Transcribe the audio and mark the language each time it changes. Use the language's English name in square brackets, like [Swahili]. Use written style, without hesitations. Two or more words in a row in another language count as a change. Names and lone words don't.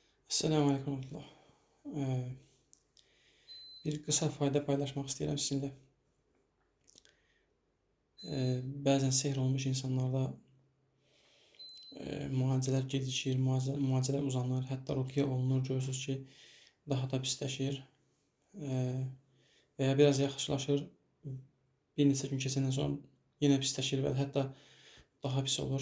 [Arabic] سلام عليكم رحمة الله. [Turkish] Bir kısa fayda paylaşmak istedim sizinle. [Azerbaijani] Bazen sehr olmuş insanlarda müalicələr gecikir, müalicələr uzanır, hətta ruqyyə olunur, görürsünüz ki, daha da pisləşir və ya biraz yaxşılaşır, bir neçə gün keçəndən sonra yenə pisləşir və hətta daha pis olur.